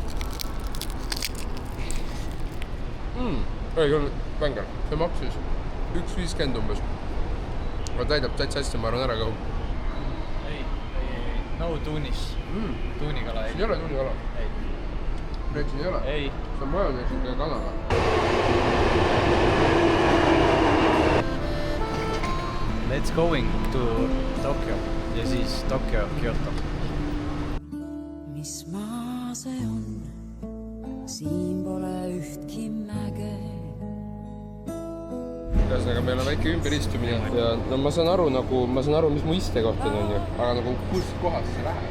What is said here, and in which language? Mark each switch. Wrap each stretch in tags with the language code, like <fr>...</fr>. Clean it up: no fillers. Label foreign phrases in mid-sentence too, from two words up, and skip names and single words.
<et>Ei ole vänger. See maksis 1,50 umbes. Aga täidab täitsa hästi, ma arvan ära ka. Ei. No tuunis. Tuunikala ei. Siin ei ole tuunikala? Ei. Siin ei ole? Ei. See on majoneesi ja kanaga.</et> <en>Let's going to Tokyo.</en> <et>Ja siis Tokyo, Kyoto. Mis maa see on? Siin pole ühtki mäge. Ühesõnaga, meil on väike ümberistumine ja no ma saan aru, mis mu istekoht on, aga nagu kus kohas see läheb?</et>